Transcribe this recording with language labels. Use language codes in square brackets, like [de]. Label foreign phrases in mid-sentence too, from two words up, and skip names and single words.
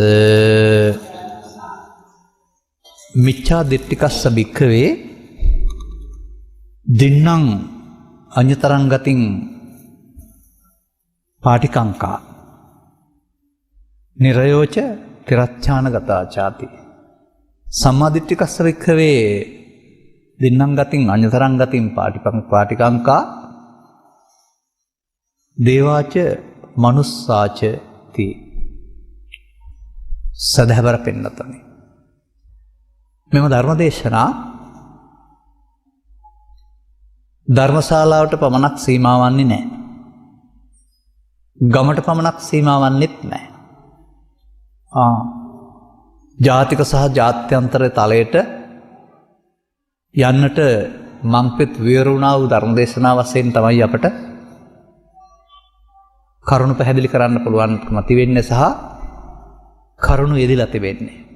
[pi] මිච්ඡා දිට්ඨිකස්ස භික්ඛවේ දින්නම් අඤ්‍යතරං ගතින් පාටිකංකා නිරයෝච තිරච්ඡාන ගතාචාති. සම්මාදිට්ඨිකස්ස වික්ඛවේ දින්නම් ගතින් අඤ්‍යතරං ගතින් පාටිකංකා දේවාච මනුස්සාච ති. [si] සදහවර පෙන්නතනි මෙම ධර්මදේශනා ධර්මශාලාවට පමණක් සීමා වන්නේ නැහැ. ගමට පමණක් සීමා වන්නේත් නැහැ. ජාතික සහ ජාත්‍යන්තර තලයට යන්නට මංපෙත් විවරුණා වූ ධර්මදේශනා වශයෙන් තමයි අපට කරුණු පැහැදිලි කරන්න පුළුවන්කම තිබෙන්නේ සහ කරුණු යෙදিলা තිබෙන්නේ.